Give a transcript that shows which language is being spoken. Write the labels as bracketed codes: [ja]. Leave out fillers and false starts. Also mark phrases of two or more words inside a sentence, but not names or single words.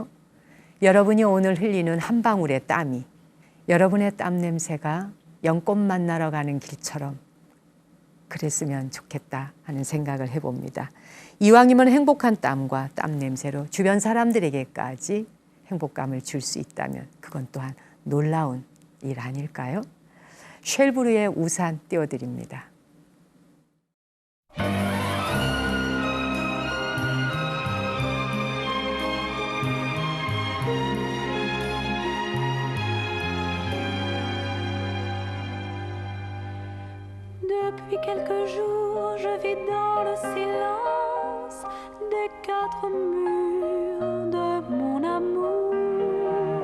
[ko] 여러분이 오늘 흘리는 한 방울의 땀이 여러분의 땀 냄새가 연꽃 만나러 가는 길처럼 그랬으면 좋겠다 하는 생각을 해봅니다. 이왕이면 행복한 땀과 땀 냄새로 주변 사람들에게까지 행복감을 줄 수 있다면 그건 또한 놀라운 일 아닐까요? 쉘브르의 우산 띄워드립니다. [fr] Depuis quelques jours, je vis dans le silence des quatre murs de mon amour.